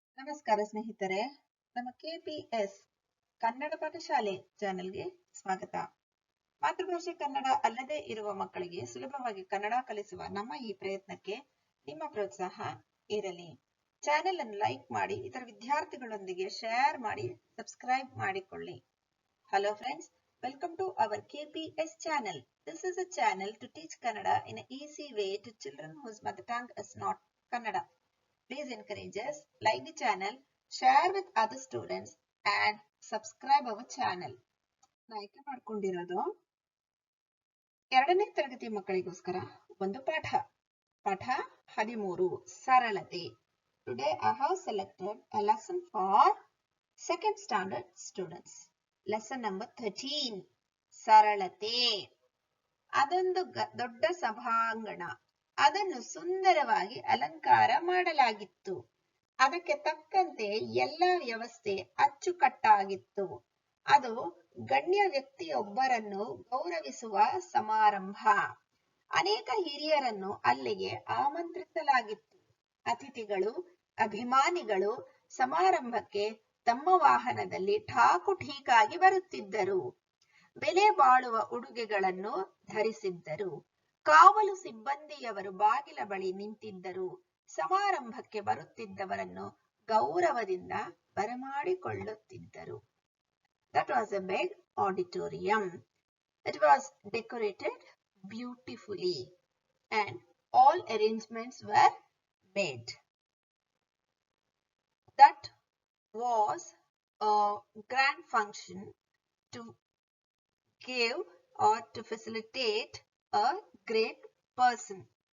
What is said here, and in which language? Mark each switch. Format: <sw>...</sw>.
<kn>ನಮಸ್ಕಾರ ಸ್ನೇಹಿತರೆ, ನಮ್ಮ KPS ಕನ್ನಡ ಪಾಠಶಾಲೆ ಚಾನೆಲ್ಗೆ ಸ್ವಾಗತ. ಮಾತೃಭಾಷೆ ಕನ್ನಡ ಅಲ್ಲದೆ ಇರುವ ಮಕ್ಕಳಿಗೆ ಸುಲಭವಾಗಿ ಕನ್ನಡ ಕಲಿಸುವ ನಮ್ಮ ಈ ಪ್ರಯತ್ನಕ್ಕೆ ನಿಮ್ಮ ಪ್ರೋತ್ಸಾಹ ಇರಲಿ. ಚಾನೆಲ್ ಅನ್ನು ಲೈಕ್ ಮಾಡಿ, ಇತರ ವಿದ್ಯಾರ್ಥಿಗಳೊಂದಿಗೆ ಶೇರ್ ಮಾಡಿ, ಸಬ್ಸ್ಕ್ರೈಬ್ ಮಾಡಿಕೊಳ್ಳಿ.</kn> <en>Hello friends, welcome to our KPS channel. This is a channel to teach Kannada in an easy way to children whose mother tongue is not Kannada. Please encourage us, like the channel, share with other students and subscribe our channel.</en> <kn>ಆಯ್ಕೆ ಮಾಡ್ಕೊಂಡಿರೋದು 2ನೇ ತರಗತಿ ಮಕ್ಕಳಿಗೋಸ್ಕರ ಒಂದು ಪಾಠ 13 ಸರಳತೆ.</kn> <en>Today I have selected a lesson for 2nd standard students. Lesson number 13 ಸರಳತೆ.</en> <kn>ಅದೊಂದು ದೊಡ್ಡ ಸಭಾಂಗಣ, ಅದನ್ನು ಸುಂದರವಾಗಿ ಅಲಂಕಾರ ಮಾಡಲಾಗಿತ್ತು. ಅದಕ್ಕೆ ತಕ್ಕಂತೆ ಎಲ್ಲ ವ್ಯವಸ್ಥೆ ಅಚ್ಚುಕಟ್ಟಾಗಿತ್ತು. ಅದು ಗಣ್ಯ ವ್ಯಕ್ತಿಯೊಬ್ಬರನ್ನು ಗೌರವಿಸುವ ಸಮಾರಂಭ. ಅನೇಕ ಹಿರಿಯರನ್ನು ಅಲ್ಲಿಗೆ ಆಮಂತ್ರಿಸಲಾಗಿತ್ತು. ಅತಿಥಿಗಳು, ಅಭಿಮಾನಿಗಳು ಸಮಾರಂಭಕ್ಕೆ ತಮ್ಮ ವಾಹನದಲ್ಲಿ ಠಾಕುಠೀಕಾಗಿ ಬರುತ್ತಿದ್ದರು. ಬೆಲೆ ಬಾಳುವ ಉಡುಗೆಗಳನ್ನು ಧರಿಸಿದ್ದರು. ಕಾವಲು ಸಿಬ್ಬಂದಿಯವರು ಬಾಗಿಲ ಬಳಿ ನಿಂತಿದ್ದರು. ಸಮಾರಂಭಕ್ಕೆ ಬರುತ್ತಿದ್ದವರನ್ನು ಗೌರವದಿಂದ ಬರಮಾಡಿಕೊಳ್ಳುತ್ತಿದ್ದರು.</kn> <en>That was a big auditorium. It was decorated beautifully and all arrangements were made. That was a grand function to give or to facilitate a great person.</en>